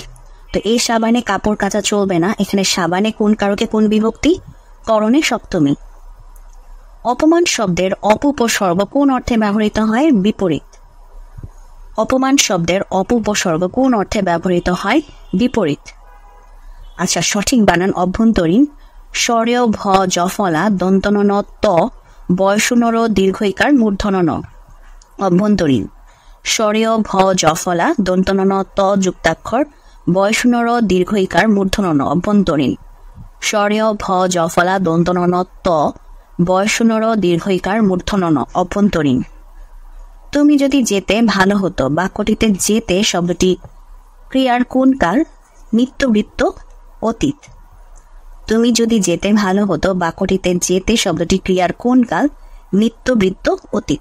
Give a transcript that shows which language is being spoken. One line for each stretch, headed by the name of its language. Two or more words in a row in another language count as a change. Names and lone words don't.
Bangla: তো এই সাবানে কাপড় কাচা চলবে না, এখানে সাবানে কোন কারকে কোন বিভক্তি? করণে সপ্তমী। অপমান শব্দের অপউপসর্গ কোন অর্থে ব্যবহৃত হয়? বিপরীত। অপমান শব্দের অপউপসর্গ কোন অর্থে ব্যবহৃত হয়? বিপরীত। আচ্ছা, সঠিক বানান অভ্যন্তরীণ। স্বরেয় ভ জফলা দন্তন ত বয়সুনর দীর্ঘইকার মূর্ধন ন। অভ্যন্তরীণ। স্বরেয় ভ জফলা দন্তন ত যুক্তাক্ষর বয়সুনর দীর্ঘইকার মূর্ধন ন। অভ্যন্তরীণ। স্বরেয় ভ জফলা দন্তন ত বয়সুনর দীর্ঘইকার মূর্ধন ন। অভ্যন্তরীণ। তুমি যদি যেতে ভালো হতো, বাক্যটিতে যেতে শব্দটি ক্রিয়ার কোন কাল? নিত্যবৃত্ত অতীত। তুমি যদি যেতে ভালো হতো বাক্যটিতে যেতে শব্দটি ক্রিয়ার কোন কাল? নিত্যবৃত্ত অতীত।